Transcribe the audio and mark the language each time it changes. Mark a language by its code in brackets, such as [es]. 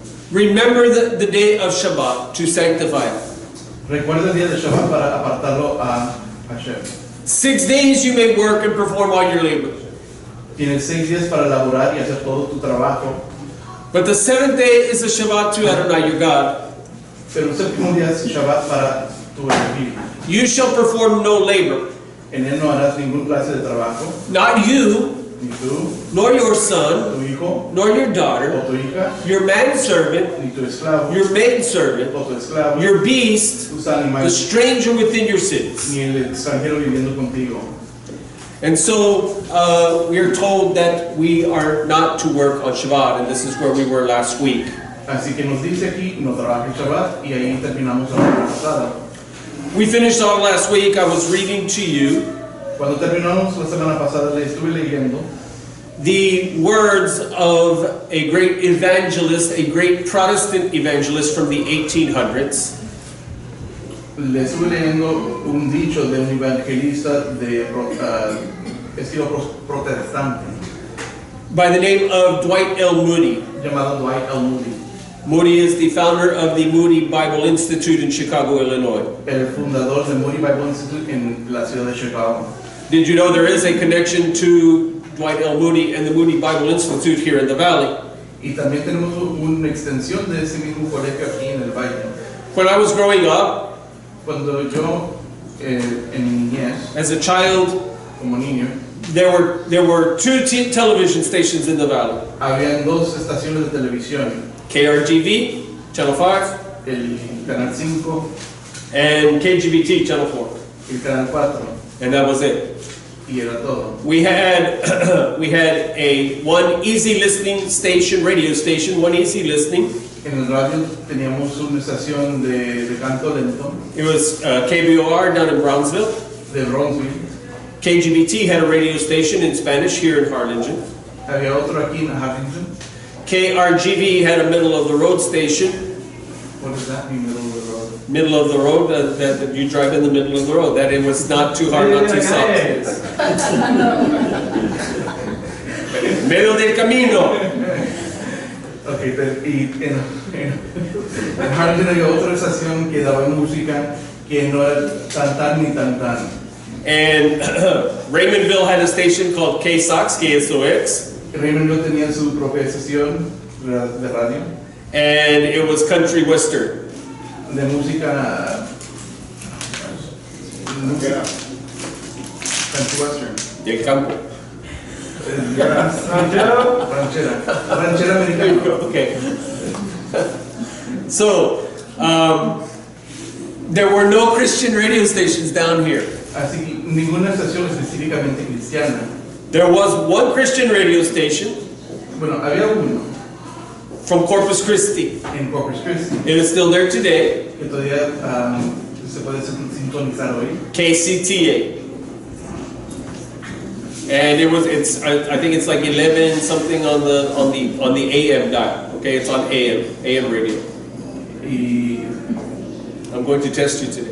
[en] Remember the day of Shabbat to sanctify it. [es] Recuerda el día de Shabbat para apartarlo a Hashem. [en] 6 days you may work and perform all your labor. [es] Tienes 6 días para laborar y hacer todo tu trabajo. [en] But the 7th day is a Shabbat to Adonai your God. [es] Pero el séptimo día es Shabbat para tu Elohim. [en] You shall perform no labor. [es] En él no harás ningún clase de trabajo. [en] Not you, [es] Ni tú, [en] nor your son, [es] tu hijo, [en] nor your [es] o [en] daughter, [es] tu hija, [en] your manservant, [es] ni tu esclavo, [en] your maidservant, [es] o tu esclavo, [en] your beast, [es] tus [en] the [es] animales, [en] stranger within your cities. [es] ni el extranjero viviendo contigo. [en] And so we are told that we are not to work on Shabbat, and this is where we were last week. [es] Así que nos dice aquí, no trabajes Shabbat, y ahí terminamos la semana pasada. [en] We finished off last week. I was reading to you [es] Cuando terminamos la semana pasada, le estuve leyendo [en] the words of a great evangelist, a great Protestant evangelist from the 1800s. [es] Le estuve leyendo un dicho de un evangelista de estilo protestante [en] By the name of Dwight L. Moody. [es] llamado Dwight L. Moody, [en] Moody is the founder of the Moody Bible Institute in Chicago, Illinois. [es] el fundador de Moody Bible Institute en la ciudad de Chicago. [en] Did you know there is a connection to Dwight L. Moody and the Moody Bible Institute here in the Valley? [es] Y también tenemos una extensión de ese mismo colegio aquí en el valle. [en] When I was growing up, [es] Cuando yo, en mi niñez, [en] as a child, [es] como niño, [en] there were two television stations in the Valley. [es] habían 2 estaciones de televisión, [en] KRGV, Channel 5, [es] el Canal 5 [en] and KGBT, Channel 4. [es] y el Canal 4, [en] And that was it. [es] y era todo. [en] We had a one easy listening station, radio station, one easy listening. [es] En el radio teníamos una estación de canto lento, [en] It was KBOR down in Brownsville. [es] de Bronzeville. [en] KGBT had a radio station in Spanish here in Harlingen. [es] Había otro aquí en Harlingen. [en] KRGV had a middle of the road station. What is that in the middle of the road? Middle of the road, that you drive in the middle of the road. That it was not too hard, not too soft. [es] Medio del camino. Okay, y en Harlingen había otra estación que daba música que no era tan ni tan. [en] And Raymondville had a station called KSOX, KSOX. [es] Raymondville tenía su propia estación de radio [en] And it was country western. [es] de música country western. Del campo. Ranchera americana. [en] Okay. So, there were no Christian radio stations down here. [es] Así que ninguna estación específicamente cristiana. [en] There was one Christian radio station, [es] Bueno, había uno, [en] from Corpus Christi. [es] en Corpus Christi, [en] It is still there today. [es] que todavía se puede sintonizar hoy. [en] KCTA. And I think it's like 11 something on the AM dial. Okay, it's on AM radio. [es] Y [en] I'm going to test you today.